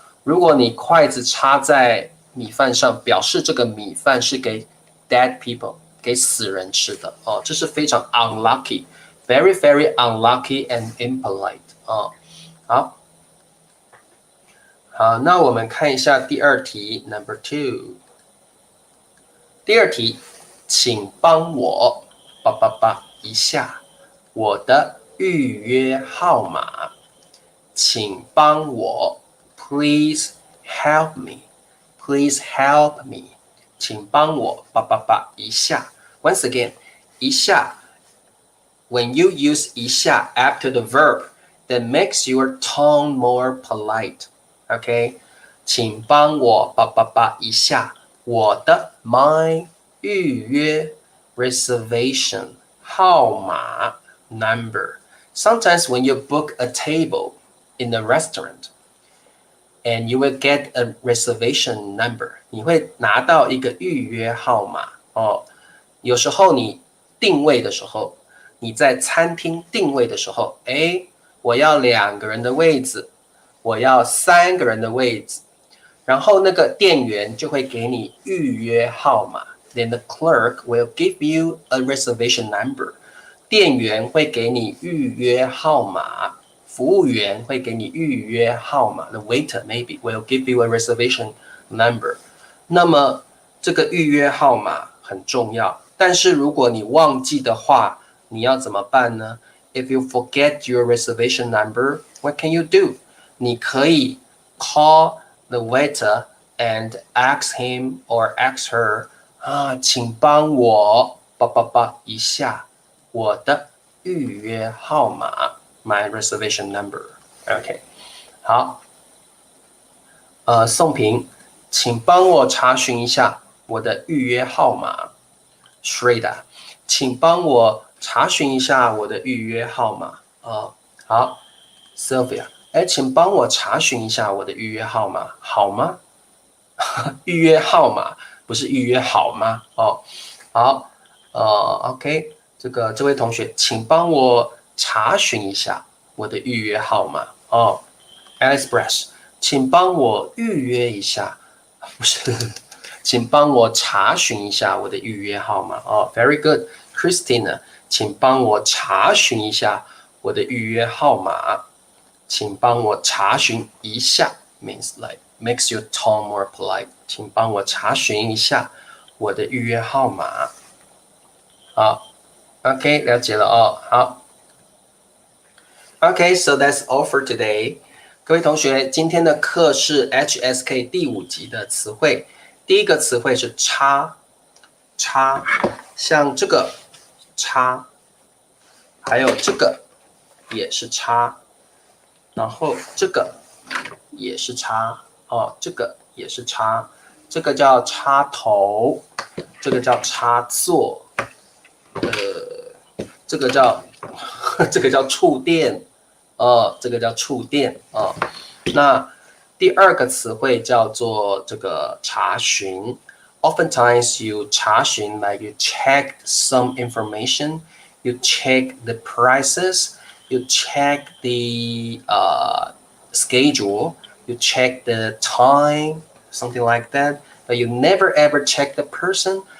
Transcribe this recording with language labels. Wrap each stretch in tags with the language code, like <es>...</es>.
<zh>如果你筷子插在米饭上，表示这个米饭是给</zh> <en>dead people</en> <zh>给死人吃的哦，这是非常 unlucky，</zh> <en>very very unlucky and impolite</en> <zh>哦。好，那我们看一下第二题 ，Number 2。第二题，请帮我一下我的预约号码。请帮我</zh> <en>，Please help me，Please help me，</en> <zh>请帮我一下。</zh> <en>Once again， 一下 ，when you use 一下 after the verb, that makes your tone more polite.</en> <zh>OK， 请帮我一下我的 my 预约 reservation 号码 number.</zh> <en>Sometimes when you book a table in a restaurant and you will get a reservation number,</en> <zh>你会拿到一个预约号码哦。有时候你定位的时候，你在餐厅定位的时候，我要2个人的位置，我要3个人的位置，然后那个店员就会给你预约号码。</zh> <en>Then the clerk will give you a reservation number.</en> <zh>店员会给你预约号码，服务员会给你预约号码。</zh> <en>The waiter maybe will give you a reservation number.</en> <zh>那么这个预约号码很重要，但是如果你忘记的话，你要怎么办呢？</zh> <en>If you forget your reservation number, what can you do?</en> <zh>你可以</zh> <en>call the waiter and ask him or ask her,</en> <zh>请帮我一下我的预约号码</zh> <en>my reservation number.</en> <zh>OK， 好，宋平，请帮我查询一下我的预约号码。 Shreda， 请帮我查询一下我的预约号码。好 ，Sylvia， 请帮我查询一下我的预约号码，好吗？预约号码不是预约好吗？好，OK， 这位同学，请帮我查询一下我的预约号码。 Alice Brass， 请帮我预约一下，不是，请帮我查询一下我的预约号码。</zh> <en>Very good，</en> <zh>Christina， 请帮我查询一下我的预约号码。请帮我查询一下</zh> <en>means like makes your tone more polite.</en> <zh>请帮我查询一下我的预约号码。好 ，OK， 了解了哦。</zh> <en>好 ，OK， so that's all for today.</en> <zh>各位同学，今天的课是 HSK 第5集的词汇。第一个词汇是叉，像这个叉，还有这个也是叉，然后这个也是叉，这个也是叉，这个叫插头，这个叫插座，这个叫触电，这个叫触电啊。那第二个词汇叫做这个查询。</zh> <en>Oftentimes you 查询 like you check some information, you check the prices, you check the schedule, you check the time, something like that. But you never ever check the person.</en>